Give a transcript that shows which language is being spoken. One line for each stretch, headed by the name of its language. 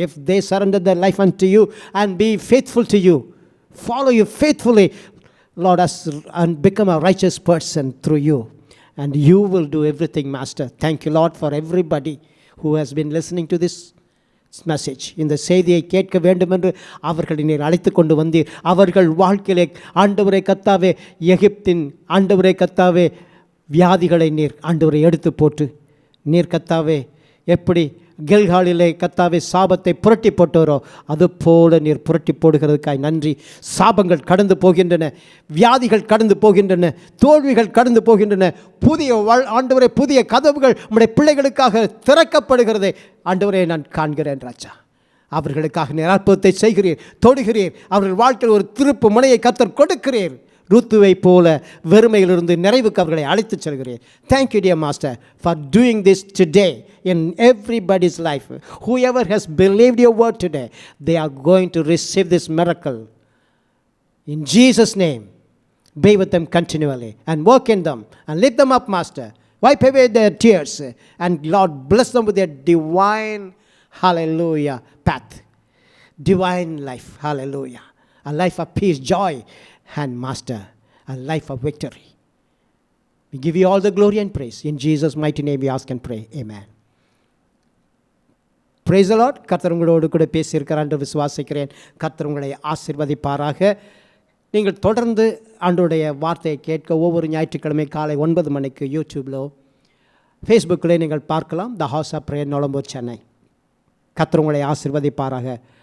English: If they surrender their life unto you and be faithful to you, follow you faithfully, Lord, and become a righteous person through you. And you will do everything, Master. Thank you, Lord, for everybody who has been listening to this message.
Tamil: இந்த செய்தியை கேட்க வேண்டும் என்று அவர்களை நீர் அழைத்து கொண்டு வந்தீர். அவர்கள் வாழ்க்கையிலே ஆண்டவரே கர்த்தாவே, எகிப்தின் ஆண்டவரே கர்த்தாவே, வியாதிகளை நீர் ஆண்டவரை எடுத்து போட்டு நீர் கர்த்தாவே எப்படி கில்காலிலே கர்த்தாவே சாபத்தை புரட்டி போட்டோரோ அதுபோல நீர் புரட்டி போடுகிறதுக்காய் நன்றி. சாபங்கள் கடந்து போகின்றன, வியாதிகள் கடந்து போகின்றன, தோல்விகள் கடந்து போகின்றன. புதிய ஆண்டவரே, புதிய கதவுகள் உம்முடைய பிள்ளைகளுக்காக திறக்கப்படுகிறதை ஆண்டவரே நான் காண்கிறேன் ராஜா. அவர்களுக்காக நீர் அற்புதத்தை செய்கிறீர், தொடுகிறீர். அவர்கள் வாழ்க்கையில் ஒரு திருப்பு முனையை கர்த்தர் கொடுக்கிறீர். ருத்துவை போல வெறுமையிலிருந்து நிறைவுக்கு அவர்களை அழைத்து செல்கிறேன்.
English: Thank you, dear Master, for doing this today in everybody's life. Whoever has believed your word today, they are going to receive this miracle. In Jesus' name, be with them continually and work in them and lift them up, Master. Wipe away their tears and Lord, bless them with their divine, hallelujah, path. Divine life, hallelujah. A life of peace, joy, and Master, a life of victory. We give you all the glory and praise. In Jesus' mighty name we ask and pray. Amen. Praise the Lord.
Tamil: கர்த்தர் உங்களோடு கூட பேசியிருக்கிறார் என்று விசுவாசிக்கிறேன். கர்த்தர் உங்களை ஆசீர்வதிப்பாராக. நீங்கள் தொடர்ந்து ஆண்டவருடைய வார்த்தையை கேட்க ஒவ்வொரு ஞாயிற்றுக்கிழமை காலை 9 மணிக்கு யூடியூப்லோ ஃபேஸ்புக்கில் நீங்கள் பார்க்கலாம். The house of prayer Nolambur, Chennai. கர்த்தர் உங்களை ஆசீர்வதிப்பாராக.